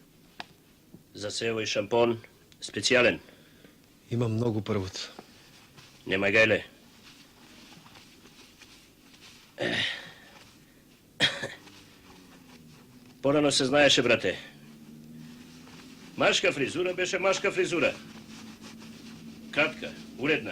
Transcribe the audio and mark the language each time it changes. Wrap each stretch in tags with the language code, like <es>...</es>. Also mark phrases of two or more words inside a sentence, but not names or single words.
<mk>За се овој шампон специјален.</mk> <sr>Ima mnogo prvut.</sr> <mk>Нема гајле. Порано се знаеше, брате. Машка фризура беше машка фризура. Кратка, уредна.</mk>